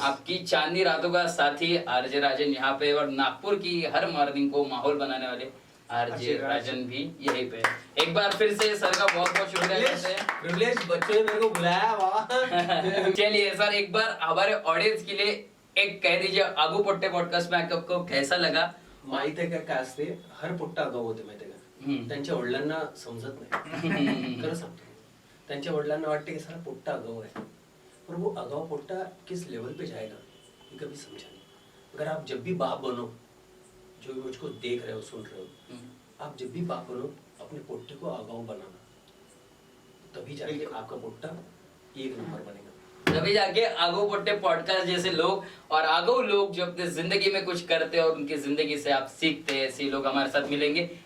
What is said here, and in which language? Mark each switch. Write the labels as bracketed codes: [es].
[hi] आपकी चांदनी रातों का साथी आरजे राजन यहाँ पे, और नागपुर की हर मॉर्निंग को माहौल बनाने वाले आरजे राजन भी यहीं पे है। एक बार फिर से सर का बहुत बहुत शुक्रिया करते हैं। प्रिविलेज बच्चों ने मेरे को बुलाया वाह। चलिए सर, एक बार हमारे ऑडियन्स के लिए एक कह दीजिए, आगू पोट्टे पॉडकास्ट में आपको कैसा लगा? [mr] माहित आहे का काय असते, हर पोट्टा आगाऊ होते माहिती आहे का, त्यांच्या वडिलांना समजत नाही, खरं सांगतो, त्यांच्या वडिलांना वाटते कि [hi] सारा पोट्टा आगाऊ है, पर वो आगाऊ पोट्टा किस लेवल पे जाएगा ये कभी समझा नहीं। अगर आप जब भी बाप बनो, जो भी मुझको देख रहे हो सुन रहे हो, आप जब भी बाप बनो अपने पोट्टे को आगाऊ बनाना, तभी जाके आपका पोट्टा एक नंबर बनेगा। तभी जाके आगो पोट्टे पॉडकास्ट जैसे लोग और आगो लोग जो अपने जिंदगी में कुछ करते हैं और उनकी जिंदगी से आप सीखते हैं, ऐसे लोग हमारे साथ मिलेंगे।